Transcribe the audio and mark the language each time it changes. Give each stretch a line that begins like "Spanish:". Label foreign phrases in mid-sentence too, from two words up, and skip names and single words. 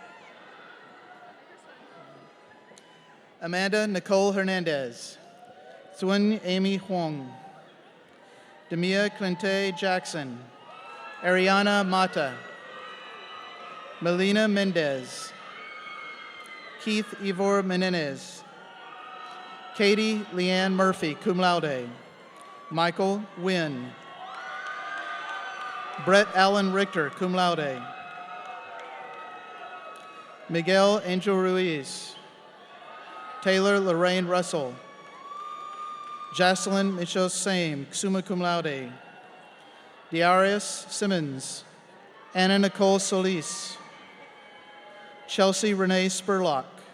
English: Amanda Nicole Hernandez, Thuan Amy Huang, Demia Clente Jackson, Ariana Mata, Melina Mendez, Keith Ivor Menendez, Katie Leanne Murphy,
Latin: cum laude,
English: Michael Wynn, Brett Allen Richter,
Latin: cum laude,
English: Miguel Angel Ruiz, Taylor Lorraine Russell, Jocelyn Michelle Same,
Latin: summa cum laude,
English: Darius Simmons, Anna Nicole Solis, Chelsea Renee Spurlock,